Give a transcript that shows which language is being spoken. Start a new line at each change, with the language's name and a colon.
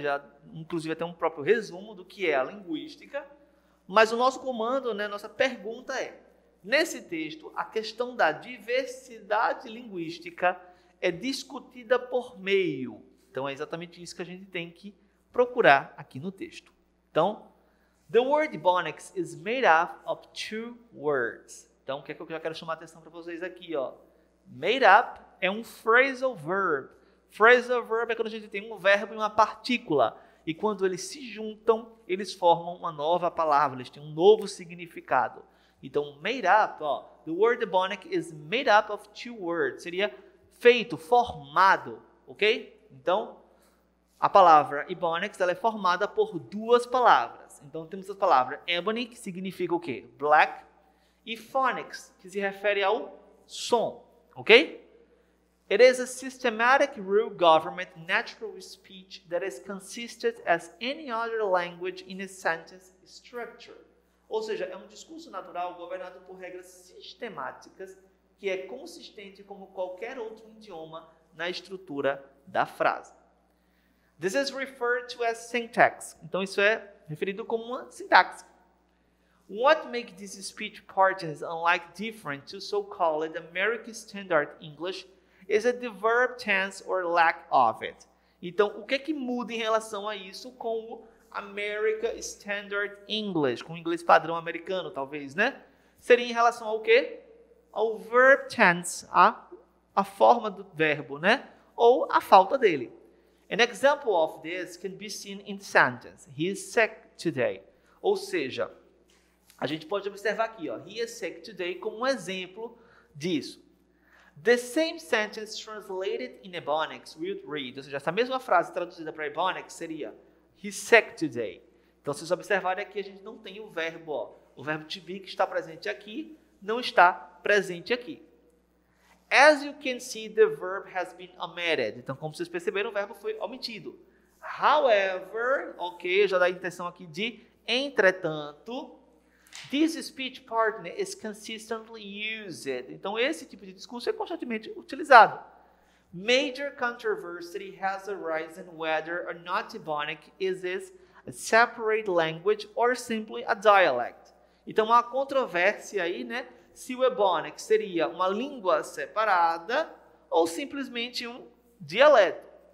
Portuguese: Já, inclusive até um próprio resumo do que é a linguística. Mas o nosso comando, né? Nossa pergunta é, nesse texto, a questão da diversidade linguística é discutida por meio. Então é exatamente isso que a gente tem que procurar aqui no texto. Então,
English: the word Ebonics is made up of two words.
Portuguese: Então, o que é que eu já quero chamar a atenção para vocês aqui, ó? Made up é um phrasal verb. Phrasal verb é quando a gente tem um verbo e uma partícula. E quando eles se juntam, eles formam uma nova palavra, eles têm um novo significado. Então,
English: made up,
Portuguese: ó,
English: the word Ebonic is made up of two words.
Portuguese: Seria feito, formado, ok? Então, a palavra Ebonics ela é formada por duas palavras. Então, temos a palavra ebony, que significa o quê? Black, e phonics, que se refere ao som, ok?
English: It is a systematic rule government natural speech that is consistent as any other language in a sentence structure.
Portuguese: Ou seja, é um discurso natural governado por regras sistemáticas que é consistente como qualquer outro idioma na estrutura da frase.
English: This is referred to as syntax.
Portuguese: Então isso é referido como uma sintaxe.
English: What makes this speech patterns unlike different to so-called American Standard English is the verb tense or lack of it.
Portuguese: Então, o que muda em relação a isso com o American Standard English, com o inglês padrão americano, talvez, né? Seria em relação ao quê? Ao verb tense, a forma do verbo, né? Ou a falta dele.
English: An example of this can be seen in the sentence, he is sick today.
Portuguese: Ou seja, a gente pode observar aqui, ó,
English: he is sick today
Portuguese: como um exemplo disso.
English: The same sentence translated in Ebonics will read,
Portuguese: ou seja, essa mesma frase traduzida para Ebonics seria
English: he's sick today.
Portuguese: Então, se vocês observarem aqui, a gente não tem o verbo, ó, o verbo to be que está presente aqui, não está presente aqui.
English: As you can see, the verb has been omitted.
Portuguese: Então, como vocês perceberam, o verbo foi omitido.
English: However,
Portuguese: ok, já dá a intenção aqui de entretanto,
English: this speech partner is consistently used.
Portuguese: Então, esse tipo de discurso é constantemente utilizado.
English: Major controversy has arisen whether or not Ebonic is a separate language or simply a dialect.
Portuguese: Então, há controvérsia aí, né? Se o Ebonic seria uma língua separada ou simplesmente um dialeto.